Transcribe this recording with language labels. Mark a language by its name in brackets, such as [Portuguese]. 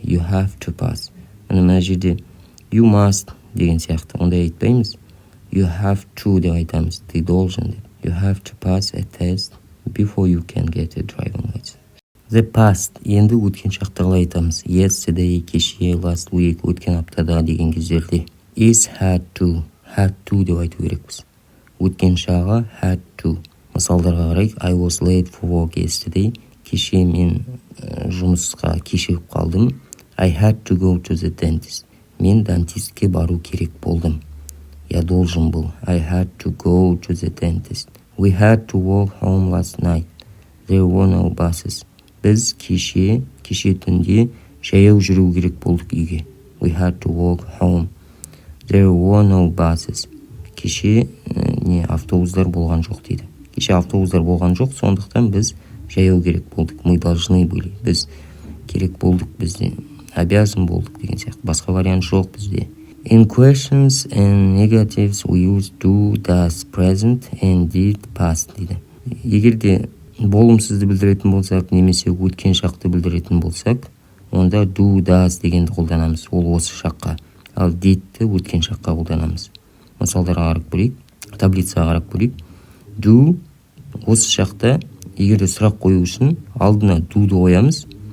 [English] You have to pass. [Kazakh] Мына жерде [English] you must [Kazakh] деген сияқты, ондай айтпаймыз. [English] You have to [Kazakh] деп айтамыз, [Russian] ты должен [Kazakh] деп. [English] You have to pass a test before you can get a driving license. The past, [Kazakh] енді өткен шақты қалай айтамыз. [English] Yesterday, [Kazakh] кеше, [English] last week, [Kazakh] өткен аптада деген кездерде. [English] Is had to [Kazakh] деп айту керекпіз. Өткен шағы [English] had to. [Kazakh] Мысалдарға қарайық. [English] I was late for work yesterday. [Kazakh] Кеше мен жұмысқа кешігіп қалдым. [English] I had to go to the dentist. [Kazakh] Мен дантистке бару керек болдым. [Russian] Я должен был. [English] I had to go to the dentist. We had to walk home last night. There were no buses. [Kazakh] Біз кеше түнде жаяу жүру керек болдық үйге. [English] We had to walk home. There were no buses. [Kazakh] Кеше автобустар болған жоқ дейді. Кеше автобустар болған жоқ, сондықтан біз жаяу керек болдық. [Russian] Мы должны были. [Kazakh] Біз керек болдық бізде, обязан болдық деген сияқты. Басқа вариант жоқ бізде. [English] In questions and negatives we use do, does, present and did, past [Kazakh] дейді. Егер де болымсызды білдіретін болсақ, немесе өткен шақты білдіретін болсақ, онда do, does дегенді қолданамыз. Ол осы шаққа. Ал didті өткен шаққа қолданамыз. Мысалдарға қарап көрейік, таблицаға қарап көрейік. Do осы шақта егер де сұрақ қою үшін алдына do'ды қоямыз.